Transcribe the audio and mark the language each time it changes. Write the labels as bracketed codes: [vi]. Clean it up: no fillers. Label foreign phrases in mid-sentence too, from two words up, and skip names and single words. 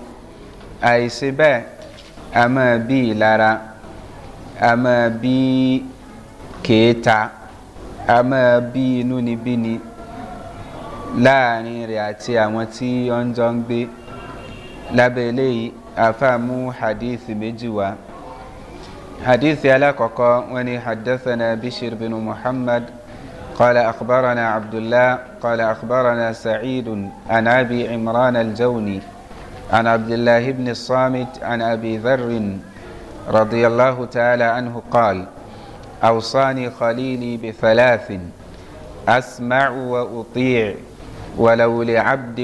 [yo] Àìṣe bẹ́ẹ̀ a máa bí ìlara, a máa bí kèéta, a máa bí inúnibíni láàrin rẹ̀ àti àwọn tí wọ́n jọ ń gbé. Lábẹ́ eléyìí àfáà mú hadithi méjì wá. Hadithi alákọ̀ọ́kọ́ wọ́n ní [ar] حدثنا بشر بن محمد قال أخبرنا عبد الله قال أخبرنا سعيد عن أبي عمران الجوني عن عبد الله بن الصامت عن أبي ذر رضي الله تعالى عنه قال أوصاني خليلي بثلاث أسمع وأطيع ولو لعبد